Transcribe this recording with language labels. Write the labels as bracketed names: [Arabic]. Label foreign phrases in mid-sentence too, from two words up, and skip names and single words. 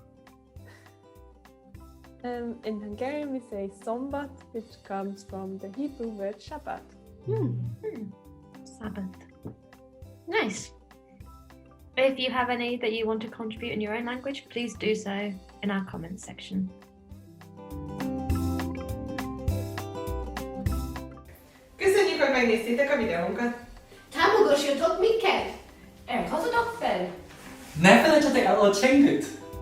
[English] In Hungarian, we say Szombat, which comes from the Hebrew word Shabbat. Sabbath. Nice. If you have any that you want to contribute in your own language, please do so in our comments section. [Hungarian] Köszönjük, hogy megnéztétek a videónkat! Támogassatok minket! Iratkozzatok fel! Ne felejtsetek el a csengőt!